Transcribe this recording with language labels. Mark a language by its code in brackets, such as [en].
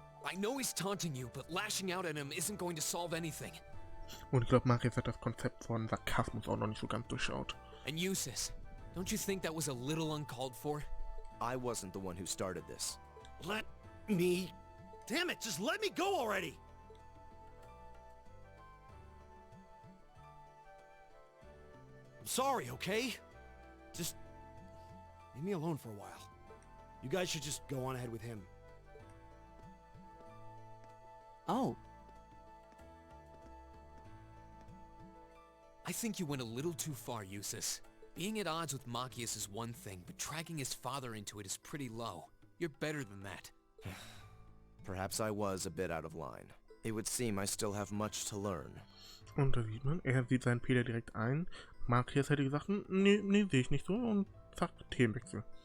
[en] I know he's taunting you, but lashing out at him isn't going to solve anything. [de] Und ich glaube, Machias hat das Konzept von Sarkasmus auch noch nicht so ganz durchschaut. [en] And Jusis, don't you think that was a little uncalled for? I wasn't the one who started this. Let me... Damn it, just let me go already! I'm sorry, okay? Just... leave me alone for a while. You guys should just go on ahead with him. Oh, I think you went a little too far, Jusis. Being at odds with Machias is one thing, but dragging his father into it is pretty low. You're better than that. Perhaps I was a bit out of line. It would seem I still have much to learn. [de] Und da sieht man, er sieht seinen Fehler direkt ein. Machias hätte gesagt, nee, sehe ich nicht so. Und zack, Themenwechsel.